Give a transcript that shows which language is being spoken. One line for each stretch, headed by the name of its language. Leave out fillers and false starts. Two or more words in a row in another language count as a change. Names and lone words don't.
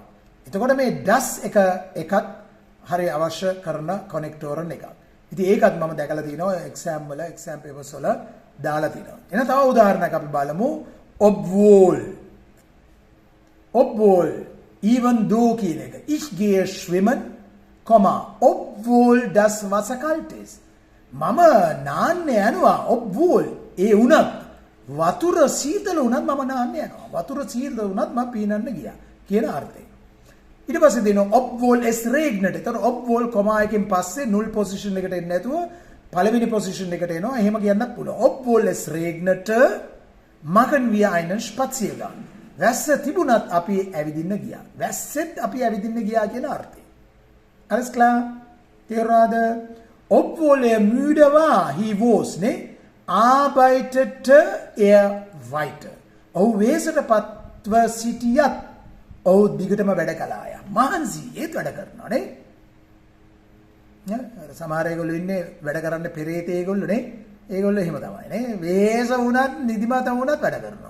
Sinhala: එතකොට මේ das එකත් හරි අවශ්‍ය කරන කනෙක්ටෝරන් එකක්. ඉතින් ඒකත් මම දැකලා තිනවා එක්සෑම් පේපර්ස් වල දාලා තිනවා. එන තව උදාහරණයක් අපි බලමු obwohl
English: even though
Sinhala: කියන එක.
German: Ich gehe schwimmen, obwohl das Wasser kalt ist.
Sinhala: මම නාන්න යනවා obwohl ඒ වුණත් වතුර සීතල වුණත් මම නාන්න යනවා. වතුර සීතල වුණත් මම පීනන්න ගියා කියන අර්ථය. ඊට පස්සේ දෙනවා
German: obwohl es regnet.
Sinhala: ඒතර obwohl කොමා එකෙන් පස්සේ
English: null position
Sinhala: එකට එන්නේ නැතුව පළවෙනි position එකට එනවා. එහෙම කියන්නත් පුළුවන්.
German: obwohl es regnete machen wir einen Spaziergang.
Sinhala: වැස්ස තිබුණත් අපි ඇවිදින්න ගියා. වැස්සෙත් අපි ඇවිදින්න ගියා කියන අර්ථය.
German: alles klar? තේරුණාද? obwohl er müde war,
English: he was,
German: ne? arbeitete er weiter.
Sinhala: ඔහු වේසට පත්ව සිටියත් ඔහු දිගටම වැඩ කළාය. මහන්සි ඒත් වැඩ කරනවා නේ? සමහර ඒගොල්ලෝ ඉන්නේ වැඩ කරන්න පෙරේතේ ඒගොල්ලෝ නේ? ඒගොල්ලෝ එහෙම තමයි නේ? වේස වුණත් නිදිමත වුණත් වැඩ කරනවා.